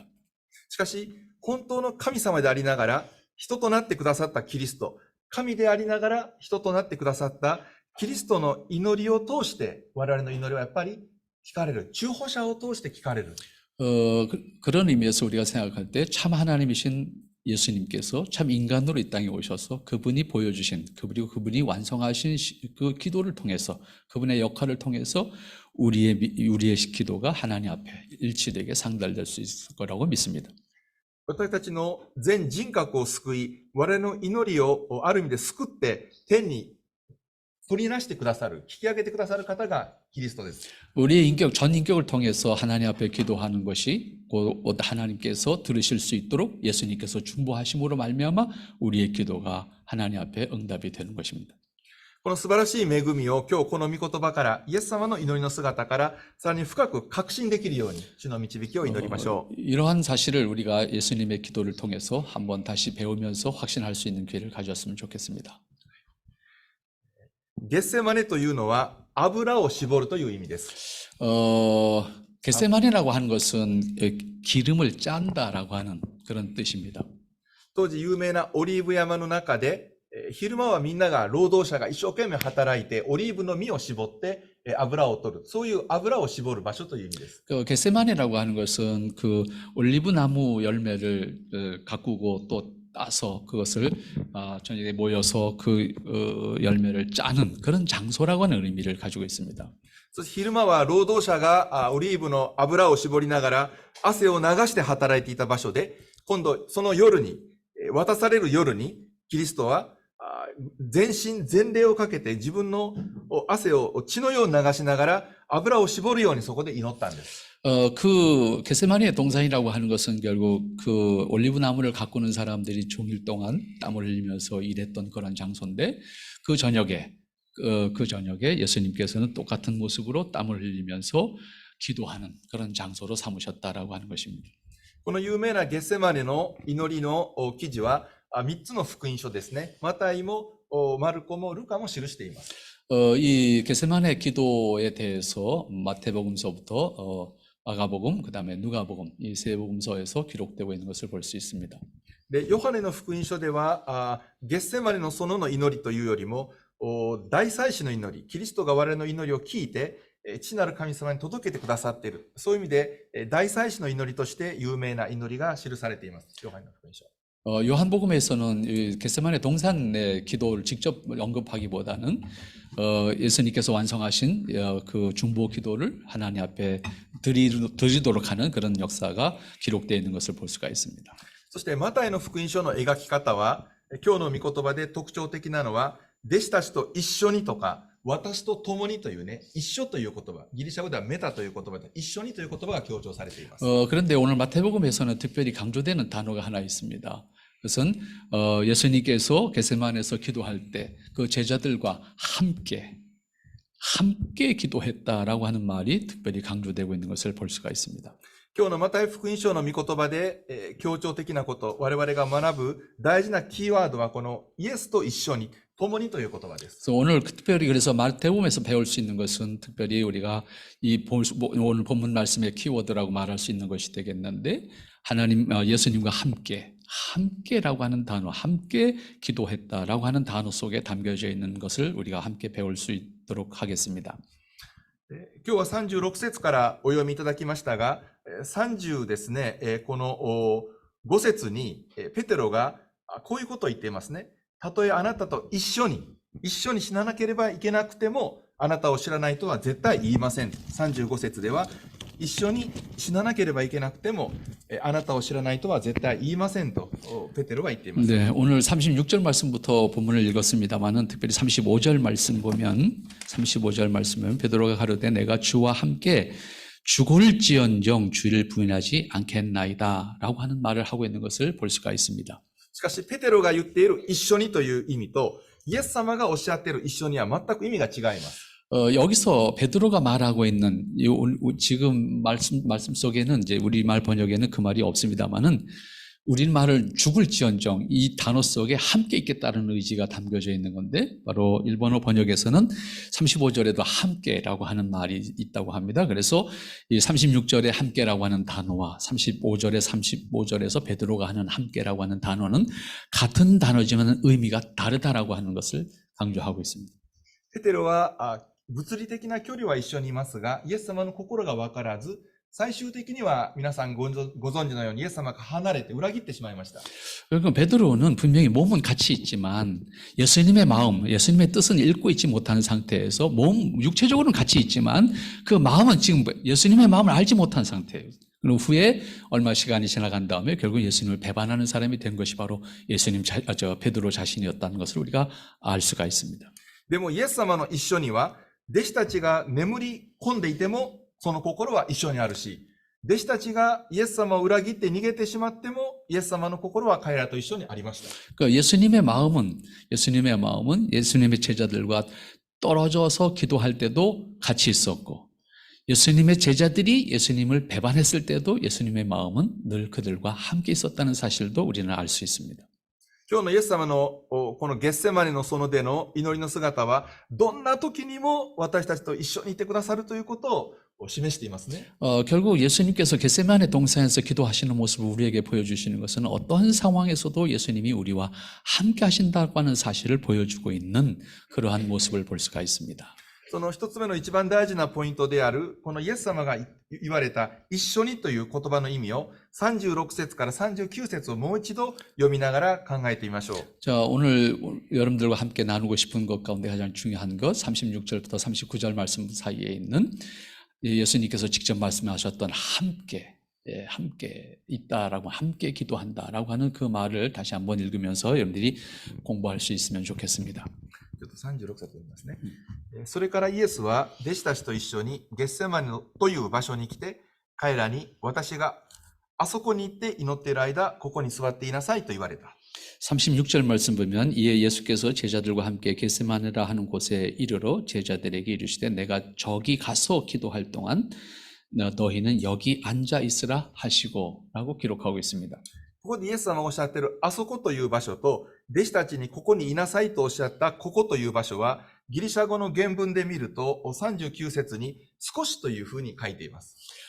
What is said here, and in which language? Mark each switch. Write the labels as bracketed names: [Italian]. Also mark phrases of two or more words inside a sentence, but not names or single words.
[Japanese] しかし、本当の神様でありながら人となってくださったキリスト、神でありながら人となってくださったキリストの祈りを通して我々の祈りはやっぱり聞かれる。中保者を通して聞かれる。 [Korean] 그런 의미에서 우리가 생각할 때 참 하나님이신 예수님께서 참 인간으로 이 땅에 오셔서 그분이 보여주신 그리고 그분이 완성하신 그 기도를 통해서 그분의 역할을 통해서 우리의 기도가 하나님 앞에 일치되게 상달될 수 있을 거라고 믿습니다. [Japanese] 私たちの全人格を救い、我々の祈りをある意味で救って天に取りなしてくださる、引き上げてくださる方がキリストです。 [Korean] 우리의 전 인격을 통해서 하나님 앞에 기도하는 것이 곧 하나님께서 들으실 수 있도록 예수님께서 중보하심으로 말미암아 우리의 기도가 하나님 앞에 응답이 되는 것입니다. [Japanese] この素晴らしい恵みを今日この御言葉からイエス様の祈りの姿からさらに深く確信できるように主の導きを祈りましょう。 [Korean] 이러한 사실을 우리가 예수님의 기도를 통해서 한번 다시 배우면서 확신할 수 있는 기회를 가졌으면 좋겠습니다. [Japanese] ゲッセマネというのは油を絞るという意味です。 [Korean] 겟세마네라고 하는 것은 기름을 짠다라고 하는 그런 뜻입니다. [Japanese] 当時有名なオリーブ山の中で昼間はみんなが労働者が一生懸命働いてオリーブの実を絞って油を取る、そういう油を絞る場所という意味です。 [Korean] 겟세마네라고 하는 것은 그 올리브 나무 열매를 가꾸고 또 따서 그것을 저녁에 모여서 그 열매를 짜는 그런 장소라고 하는 의미를 가지고 있습니다. [Japanese] そして昼間は労働者がオリーブの油を絞りながら汗を流して働いていた場所で、 今度その夜に、渡される夜に、キリストは、全身全霊をかけて自分の汗を血のように流しながら油を絞るようにそこで祈ったんです。 [Korean] 그 겟세마니의 동산이라고 하는 것은 결국 그 올리브 나무를 가꾸는 사람들이 종일 동안 땀을 흘리면서 일했던 그런 장소인데 그 저녁에 예수님께서는 똑같은 모습으로 땀을 흘리면서 기도하는 그런 장소로 삼으셨다라고 하는 것입니다. [Japanese] この有名なゲッセマネの祈りの記事は3つの福音書ですね。マタイもマルコもルカも記しています。 [Korean] 이 겟세마네 기도에 대해서 마태복음서부터 마가복음, 그다음에 누가복음 이 세 복음서에서 기록되고 있는 것을 볼 수 있습니다. [Japanese] で、ヨハネの福音書ではゲッセマネの園の祈りというよりも大祭司の祈り、キリストが我々の祈りを聞いて父なる神様に届けてくださっている。そういう意味で大祭司の祈りとして有名な祈りが記されています。ヨハネの福音書。 [Korean] 요한복음에서는 이 겟세마네 동산의 기도를 직접 언급하기보다는 예수님께서 완성하신 그 중보 기도를 하나님 앞에 드리도록 하는 그런 역사가 기록되어 있는 것을 볼 수가 있습니다. [Japanese] そしてマタイの福音書の描き方は今日の御言葉で特徴的なのは弟子たちと一緒にとか私と共にというね、一緒という言葉、ギリシャ語ではメタという言葉で一緒にという言葉が強調されています。 [Korean] 그런데 오늘 마태복음에서는 특별히 강조되는 단어가 하나 있습니다. 그것은 예수님께서 겟세마네에서 기도할 때 그 제자들과 함께 기도했다라고 하는 말이 특별히 강조되고 있는 것을 볼 수가 있습니다. [Japanese] 今日のマタイ福音書の御言葉で、強調的なこと、我々が学ぶ大事なキーワードはこのイエスと一緒に、共にという言葉です。 [Korean] 오늘 특별히 그래서 마태복음에서 배울 수 있는 것은 특별히 우리가 오늘 본문 말씀의 키워드라고 말할 수 있는 것이 되겠는데 예수님과 함께라고 하는 단어, 함께 기도했다라고 하는 단어 속에 담겨져 있는 것을 우리가 함께 배울 수 있도록 하겠습니다. [Japanese] 今日は36節からお読みいただきましたが、30ですね、この5節にペテロがこういうことを言っていますね。たとえあなたと一緒に死ななければいけなくても、あなたを知らないとは絶対言いません。35節では、一緒に死ななければいけなくても、あなたを知らないとは絶対言いませんとペテロは言っています。 [Korean] 네, 오늘 36절 말씀부터 본문을 읽었습니다만은 특별히 35절 말씀 보면 베드로가 가로되 내가 주와 함께 죽을지언정 주를 부인하지 않겠나이다라고 하는 말을 하고 있는 것을 볼 수가 있습니다. [Japanese] しかし、ペテロが言っている一緒にという意味と、イエス様がおっしゃっている一緒には全く意味が違います。 [Korean] 여기서 베드로가 말하고 있는 지금 말씀 속에는 이제 우리말 번역에는 그 말이 없습니다만은 우리말을 죽을지언정 이 단어 속에 함께 있겠다는 의지가 담겨져 있는 건데 바로 일본어 번역에서는 35절에도 함께라고 하는 말이 있다고 합니다. 그래서 이 36절에 함께라고 하는 단어와 35절에서 베드로가 하는 함께라고 하는 단어는 같은 단어지만 의미가 다르다라고 하는 것을 강조하고 있습니다. [Japanese] ペテロは物理的な距離は一緒にいますが、イエス様の心が分からず、最終的には皆さんご存知のようにイエス様が離れて裏切ってしまいました。 [Korean] 그러니까 베드로는 분명히 몸은 같이 있지만 예수님의 마음, 예수님의 뜻은 읽고 있지 못하는 상태에서 육체적으로는 같이 있지만 그 마음은 지금 예수님의 마음을 알지 못한 상태예요. 그리고 후에 얼마 시간이 지나간 다음에 결국 예수님을 배반하는 사람이 된 것이 바로 베드로 자신이었다는 것을 우리가 알 수가 있습니다. [Japanese] でもイエス様の一緒には、弟子たちが眠り込んでいても、その心は一緒にあるし、弟子たちがイエス様を裏切って逃げてしまっても、イエス様の心は彼らと一緒にありました。 [Korean] 그러니까 예수님의 마음은 예수님의 제자들과 떨어져서 기도할 때도 같이 있었고, 예수님의 제자들이 예수님을 배반했을 때도 예수님의 마음은 늘 그들과 함께 있었다는 사실도 우리는 알 수 있습니다. [Japanese] 今日のイエス様のこのゲッセマネの園での祈りの姿は、どんな時にも私たちと一緒にいてくださるということを示していますね。 [Korean] 결국 예수님께서 겟세마네 동산에서 기도하시는 모습을 우리에게 보여주시는 것은 어떠한 상황에서도 예수님이 우리와 함께 하신다고 하는 사실을 보여주고 있는 그러한 모습을 볼 수가 있습니다. [Japanese] その一つ目の一番大事なポイントである、このイエス様が言われた一緒にという言葉の意味を36節から39節をもう一度読みながら考えてみましょう。 [Korean] 자, 오늘 여러분들과 함께 나누고 싶은 것 가운데 가장 중요한 것 36절부터 39절 말씀 사이에 있는 예수님께서 직접 말씀하셨던 함께 함께 있다라고, 함께 기도한다라고 하는 그 말을 다시 한번 읽으면서 여러분들이 공부할 수 있으면 좋겠습니다. [Japanese] ちょっと36節読みますね。それからイエスは弟子たちと一緒にゲッセマネという場所に来て、彼らに私があそこに行って祈っている間、ここに座っていなさいと言われた。 [Korean] 36절 말씀 보면 이에 예수께서 제자들과 함께 겟세마네라 하는 곳에 이르러 제자들에게 이르시되 내가 저기 가서 기도할 동안 너희는 여기 앉아 있으라 하시고 라고 기록하고 있습니다. [Japanese] ここでイエス様がおっしゃっているあそこという場所と、弟子たちにここにいなさいとおっしゃったここという場所は、ギリシャ語の原文で見ると39節に少しというふうに書いています。